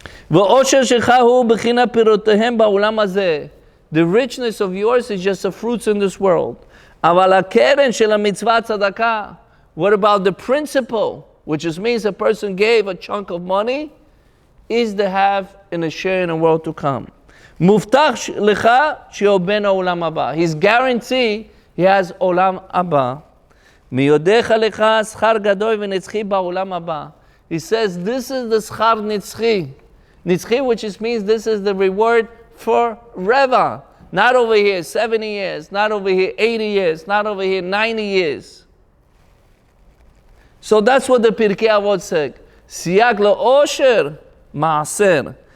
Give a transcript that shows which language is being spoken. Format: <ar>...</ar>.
<he>ועושר שלך הוא בחינת פירותיהם בעולם הזה.</he> <en>The richness of yours is just the fruits in this world.</en> <he>אבל הקרן של המצווה צדקה,</he> <en>what about the principle, which just means a person gave a chunk of money, is to have in a share in the world to come.</en> <he>מובטח לך שיהיה בן העולם הבא.</he> <en>He's guaranteed he has עולם הבא.</en> <he>מיודך לך שכר גדול ונצחי בעולם הבא.</he> <en>He says this is the שכר נצחי. נצחי, which just means this is the reward forever. Not over here 70 years, not over here 80 years, not over here 90 years. So that's what the Pirkei Avot said.</en> <he>סייג לאושר, maaser.</he>